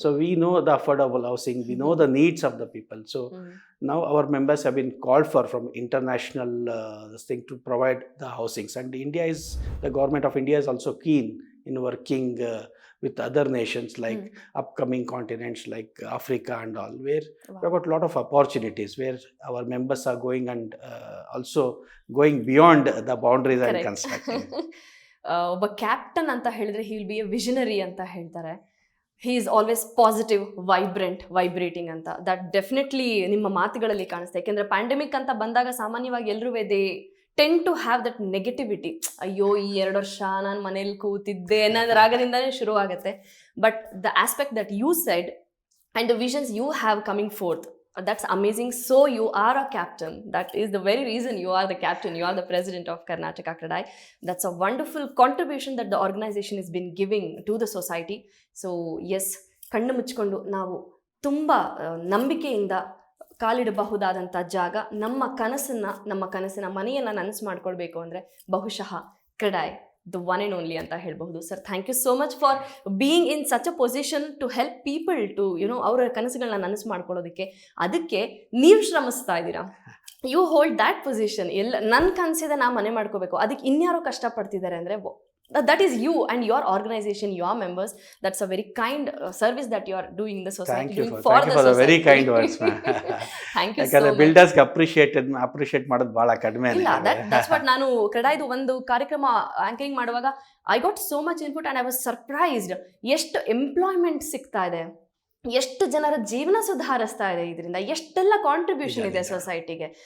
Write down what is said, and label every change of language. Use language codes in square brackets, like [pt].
[en] So we know the affordable housing, we know the needs of the people. So now our members have been called for from international this thing to provide the housings, and the government of India is also keen in working with other nations like upcoming continents like Africa and all, where we have got a lot of opportunities where our members are going and also going beyond the boundaries. Correct. And constructing. [kn] ಒಬ್ಬ captain ಅಂತ ಹೇಳಿದ್ರೆ [en] he will be a visionary [kn] ಅಂತ ಹೇಳ್ತಾರೆ. [en] he is always positive, vibrating [kn] ಅಂತ. That definitely ನಿಮ್ಮ ಮಾತುಗಳಲ್ಲಿ ಕಾಣಿಸ್ತಾ. ಯಾಕೆಂದರೆ ಪ್ಯಾಂಡಮಿಕ್ ಅಂತ ಬಂದಾಗ ಸಾಮಾನ್ಯವಾಗಿ ಎಲ್ಲರೂ [en] They tend to have that negativity. [kn] ಅಯ್ಯೋ ಈ 2 ವರ್ಷ ನಾನು ಮನೇಲಿ ಕೂತಿದ್ದೆ ಅನ್ನೋದು ರಾಗದಿಂದನೇ ಶುರು ಆಗುತ್ತೆ. [en] But the aspect that you said and the visions you have coming forth That's amazing. So you are a captain. That is the very reason you are the captain. You are the president of Karnataka Kradai. That's a wonderful contribution that the organization has been giving to the society. [kn] So yes, ಕಣ್ಣು ಮುಚ್ಕೊಂಡು ನಾವು ತುಂಬ ನಂಬಿಕೆಯಿಂದ ಕಾಲಿಡಬಹುದಾದಂಥ ಜಾಗ, ನಮ್ಮ ಕನಸಿನ ಮನೆಯನ್ನು ನನಸು ಮಾಡ್ಕೊಳ್ಬೇಕು ಅಂದರೆ ಬಹುಶಃ CREDAI [en] the one and only [kn] ಅಂತ ಹೇಳ್ಬಹುದು. [en] sir, thank you so much for being in such a position to help people to [kn] ಅವರ ಕನಸುಗಳನ್ನ ನನಸು ಮಾಡ್ಕೊಳ್ಳೋದಕ್ಕೆ. ಅದಕ್ಕೆ ನೀವು ಶ್ರಮಿಸ್ತಾ ಇದ್ದೀರಾ. [en] You hold that position. [kn] ನನ್ನ ಕನಸಿದೆ ನಾ ಮನೆ ಮಾಡ್ಕೋಬೇಕು, ಅದಕ್ಕೆ ಇನ್ಯಾರೋ ಕಷ್ಟಪಡ್ತಿದ್ದಾರೆ ಅಂದರೆ [en] that is you and your organization, your members. That's a very kind service that you are doing in the society. Thank you for the very kind words, ma'am. Thank you [kn] ಯಾಕಂದ್ರೆ [en] so much. [kn] Builders appreciate ಮಾಡೋದು ಬಹಳ ಕಡಿಮೆ. [en] ಇಲ್ಲ, that's what [kn] ನಾನು ಕ್ರೆಡಾಯ್ದು ಒಂದು ಕಾರ್ಯಕ್ರಮ anchoring ಮಾಡುವಾಗ [en] I got so much input and I was surprised. [kn] ಎಷ್ಟು ಎಂಪ್ಲಾಯ್ಮೆಂಟ್ ಸಿಗ್ತಾ ಇದೆ, ಎಷ್ಟು ಜನರ ಜೀವನ ಸುಧಾರಿಸ್ತಾ ಇದೆ ಇದರಿಂದ, ಎಷ್ಟೆಲ್ಲ ಕಾಂಟ್ರಿಬ್ಯೂಷನ್ ಇದೆ ಸೊಸೈಟಿಗೆ.